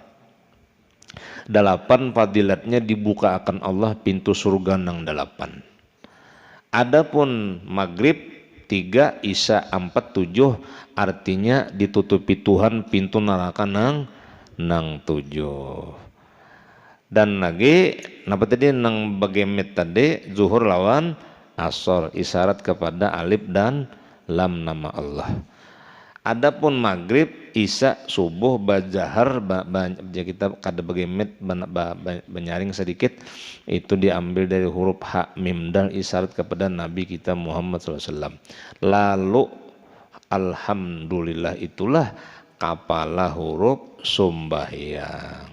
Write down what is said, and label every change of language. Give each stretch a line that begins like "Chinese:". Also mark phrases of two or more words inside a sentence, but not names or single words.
Banjar: 8 fadilatnya dibuka akan Allah pintu surga nang 8. Adapun maghrib 3 Isa 47 artinya ditutupi Tuhan pintu neraka nang 7. Dan lagi napa tadi nang bagemet tadi zuhur lawan asor isyarat kepada alif dan lam nama Allah. Adapun maghrib isya subuh bajahar kita kada bagemet benyaring sedikit itu diambil dari huruf ha mim dal isyarat kepada Nabi kita Muhammad SAW. Lalu alhamdulillah itulah kepala huruf sumbahyang.